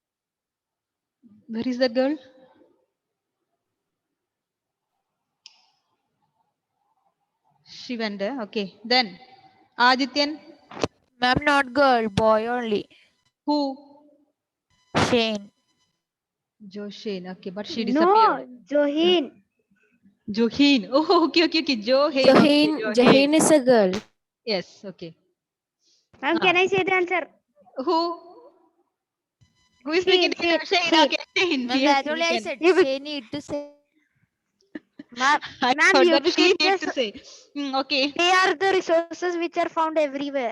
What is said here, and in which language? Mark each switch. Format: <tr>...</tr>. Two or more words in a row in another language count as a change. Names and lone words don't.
<en>Where is that girl? She went there. Okay. Then Adityan, Ma'am, not girl, boy only. who? Shane. Joshin. Okay, but she disappeared. No, Johin. Johin. Oh, okay, okay, okay. Johin. Okay, Jahin, Johin. Jahin is a girl. Yes. Okay. Ma'am, can I say the answer? Who? Who is speaking? Shane. Shane. Okay, Shane. Ma'am, Yes, that only you I can. said. You be- Shane need to say. Ma'am, I ma'am, thought that she need ubiquitous. to say. Okay. They are the resources which are found everywhere.</en>